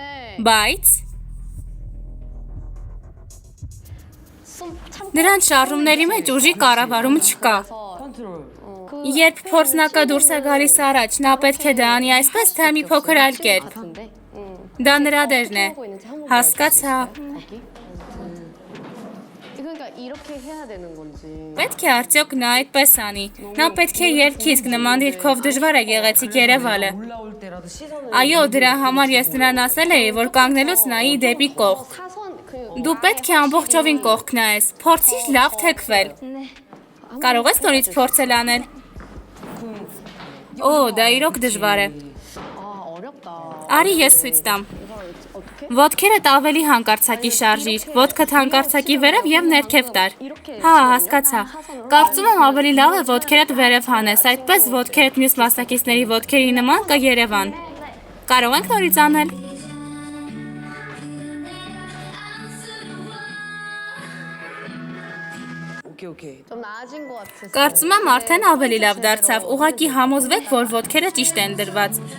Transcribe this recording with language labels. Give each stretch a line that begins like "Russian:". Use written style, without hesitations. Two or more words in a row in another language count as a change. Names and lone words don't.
Armenian: Բայց… Նրանց շարժումների մեջ ուժի կառավարում չկա։
Korean: 컨트롤.
Armenian: Երբ փորձնակը դուրս է գալիս առաջ, նա պետք է դա անի այսպես, թե մի փոքր այլ կերպ։
Korean: 같은데?
Armenian: Դա նրա դերն է։
Korean: 하고 있는지 한번
Armenian: Հասկացա։
Korean: 거기? 그러니까 이렇게 해야 되는 건지.
Armenian: Պետք է արդյոք նա այդպես անի։ Նա պետք է երգիսկ նման դիրքով դժվար է գեղեցիկ երևալը։
Korean: 올라올 때라도 시선을
Armenian: Այո, դրա համար ես նրան ասել էի, որ կանգնելուց նայի դեպի կողք։
Korean: 사선 그
Armenian: Դու պետք է ամբողջովին կողք նայես, փորձիր լավ թեքվել։ Կարող ես նորից փորձել անել։ Օ, դա իրոք դժվար է։
Korean: 어렵다.
Armenian: Արի ես ցույց տամ։ Ոտքերդ ավելի հանկարծակի շարժիր, ոտքդ հանկարծակի վերև և ներքև տար։ Հա, հասկացա։ Կարծում եմ ավելի լավ է ոտքերդ վերև հանես, այդպես ոտքերդ մյուս մասնակիցների ոտքերի նման կերևան։ Կարող ենք նորից անել։
Korean: 오케이. 좀 나아진 것 같아.
Armenian: Կարծում եմ արդեն ավելի լավ դարձավ, ուղղակի համոզվեք, որ ոտքերը ճիշտ են դրված։